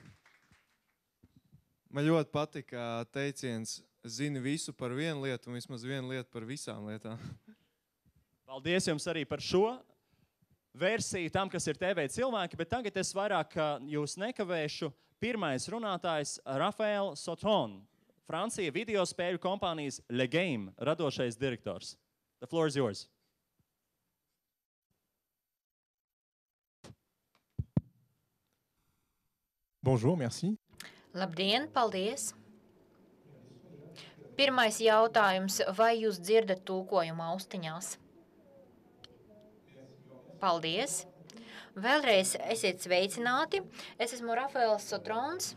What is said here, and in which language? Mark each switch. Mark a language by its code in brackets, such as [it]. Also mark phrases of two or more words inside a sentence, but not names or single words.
[lv] Man ļoti patika teiciens, zini visu par vienu lietu un vismaz vienu lietu par visām lietām. Paldies jums arī par šo versiju tam, kas ir T-veida cilvēki, bet tagad es vairāk jūs nekavēšu. Pirmais runātājs Rafael Sotron, Francija video spēļu kompānijas Le Game radošais direktors. [en] The floor is yours. [fr] Bonjour, merci. [lv] Labdien, paldies! Pirmais jautājums, vai jūs dzirdat tulkojumu austiņās? Paldies! Vēlreiz esiet sveicināti. Es esmu Rafaels Sotrons.